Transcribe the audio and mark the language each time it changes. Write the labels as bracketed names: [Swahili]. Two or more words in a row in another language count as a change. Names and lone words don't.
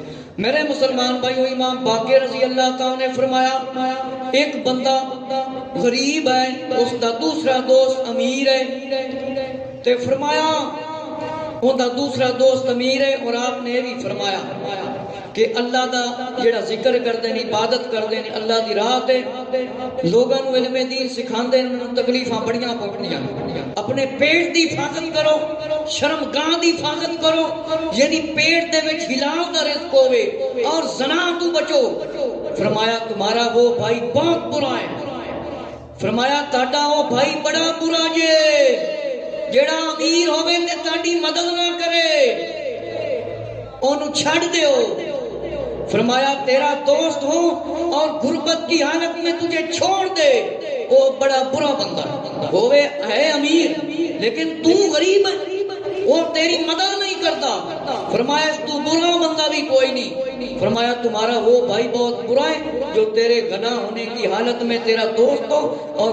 [Punjabi] میرے مسلمان بھائیو امام باقر رضی اللہ تعالیٰ نے فرمایا ایک بندہ غریب ہے، اس دا دوسرا دوست امیر ہے، تے فرمایا ان دا دوسرا دوست امیر ہے، اور آپ نے بھی فرمایا کہ اللہ دا جڑا ذکر کردے نے عبادت کردے نے اللہ دی راہ تے لوگاں نوں علم دین سکھاندے نے انہاں تکلیفاں بڑیاں پوندیاں اپنے پیٹ دی حفاظت کرو شرمگاہ دی حفاظت کرو یعنی پیٹ دے وچ حلال دا رزق ہوے اور زنا تو بچو [Urdu] فرمایا تمہارا وہ بھائی بہت برا ہے [Punjabi] فرمایا تہاڈا وہ بھائی بڑا برا جے جڑا امیر ہوے تے تہاڈی مدد نہ کرے اونوں چھڈ دیو [Urdu] فرمایا تیرا دوست ہوں اور غربت کی حالت میں تجھے چھوڑ دے وہ بڑا برا بندہ ہوئے ہے امیر لیکن تو غریب ہے وہ تیری مدد نہیں کرتا فرمایا تو برا بندہ بھی کوئی نہیں فرمایا تمہارا وہ بھائی بہت برا ہے جو تیرے گناہ ہونے کی حالت میں تیرا دوست ہو اور